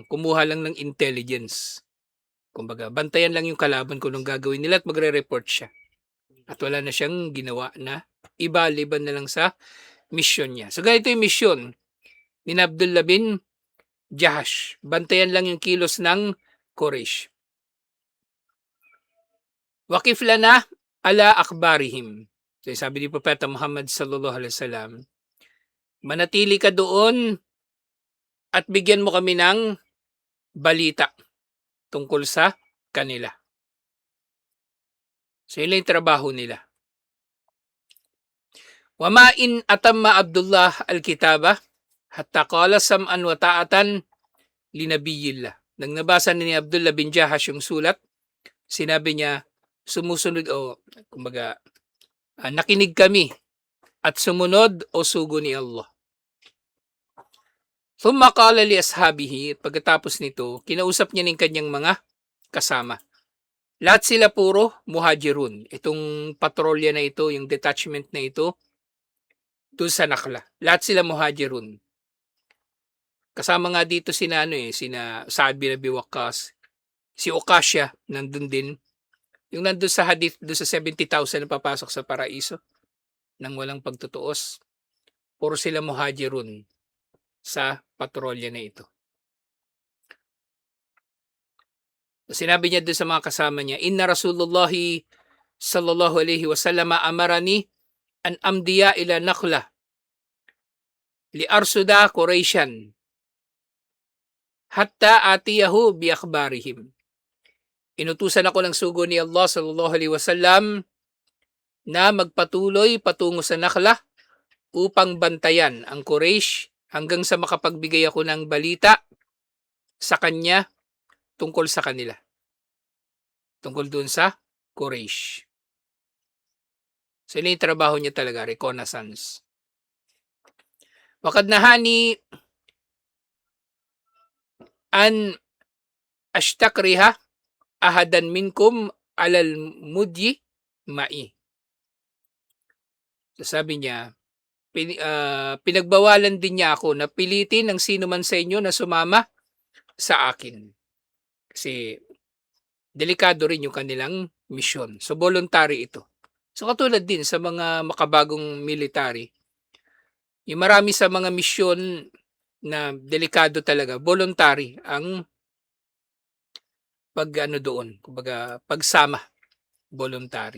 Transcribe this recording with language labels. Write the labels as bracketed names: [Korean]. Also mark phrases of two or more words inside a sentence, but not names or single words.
[Filipino] Kumuha lang ng intelligence. Kumbaga, bantayan lang yung kalaban kung anong gagawin nila at magre-report siya. At wala na siyang ginawa na iba, liban na lang sa mission niya. So ganito yung mission ni Abdullah bin Jahash. Bantayan lang yung kilos ng Quraysh. [Arabic] وقف لنا على أخبارهم. [Filipino] So sabi ni Propeta Muhammad [Arabic] صلى الله عليه وسلم, [Filipino] manatili ka doon at bigyan mo kami ng balita tungkol sa kanila. So yun lang yung trabaho nila. [Arabic] ولما أن أتم عبد الله الكتاب حتى قال سمعا وطاعة لنبي الله. [Filipino] Nang nabasa ni Abdullah bin Jahash yung sulat, sinabi niya, sumusunod kumbaga, nakinig kami at sumunod o sugo ni Allah. [Arabic] ثم قال لأصحابه, [Filipino] pagkatapos nito, kinausap niya ng kanyang mga kasama. Lahat sila puro muhajirun. Itong patrolya na ito, yung detachment na ito, doon sa Nakhla. Lahat sila muhajirun. Kasama nga dito sina Sa'ad bin Abi Waqqas, si Okasya, nandun din. Yung nandun sa hadith, doon sa 70,000 na papasok sa paraiso, nang walang pagtutuos. Puro sila muhajirun sa patrolya na ito. Sinabi niya doon sa mga kasama niya, [Arabic] إن رسول الله صلى الله عليه وسلم أمرني أن أمضي إلى نخلة لأرصد قريشا حتى آتيه بأخبارهم. [Filipino] Inutusan ako ng sugo ni Allah [Arabic] صلى الله عليه وسلم [Filipino] na magpatuloy patungo sa Nakhla upang bantayan ang Quraysh hanggang sa makapagbigay ako ng balita sa kanya tungkol sa kanila. Tungkol dun sa Quraysh. So, yun yung trabaho niya talaga, reconnaissance. [Arabic] وقد نهاني أن أستكره أحدا منكم على المضي معي. [Filipino] So, sabi niya, pinagbawalan din niya ako na pilitin ng sino man sa inyo na sumama sa akin. Kasi delikado rin yung kanilang misyon. So, voluntary ito. So, katulad din sa mga makabagong military, yung marami sa mga misyon na delikado talaga, voluntary ang doon, kumbaga pagsama, voluntary.